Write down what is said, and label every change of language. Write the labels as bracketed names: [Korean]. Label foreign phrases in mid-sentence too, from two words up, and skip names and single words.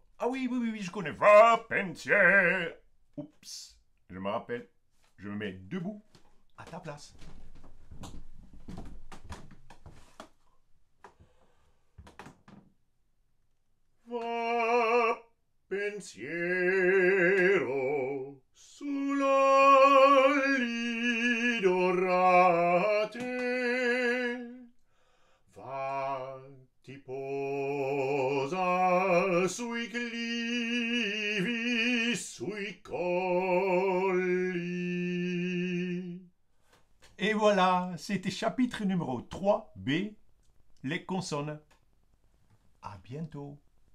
[French] Ah oui, oui, oui, oui, je connais. Va pensiero. Oups, je me rappelle. Je me mets debout à ta place. [Italian] Va pensiero sulla lidorate. Va ti posa sui clivi, sui colli. [French] Et voilà, c'était chapitre numéro 3B, les consonnes. À bientôt.